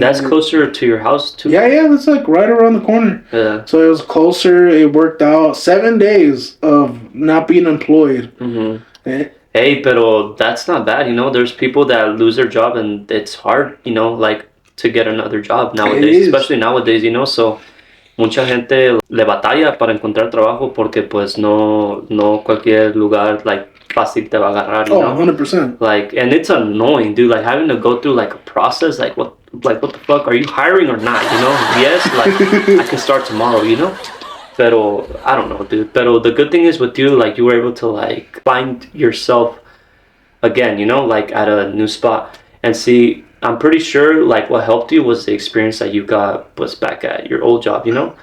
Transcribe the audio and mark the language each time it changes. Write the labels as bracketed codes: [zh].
[en] That's closer to your house, too? Yeah, that's like right around the corner. Yeah. So it was closer. It worked out. 7 days of not being employed. Hey, pero that's not bad, There's people that lose their job, and it's hard, like, to get another job nowadays. Especially nowadays, [es] So mucha gente le batalla para encontrar trabajo porque, pues, no cualquier lugar, like, fácil te va a agarrar, [en] you know? 100%. Like, and it's annoying, dude. Like, having to go through, like, a process. Like, what the fuck? Are you hiring or not, Yes, like, I can start tomorrow, Pero, I don't know, dude. Pero the good thing is with you, like, you were able to, like, find yourself again, you know, like at a new spot. And see, I'm pretty sure like what helped you was the experience that you got was back at your old job, you know?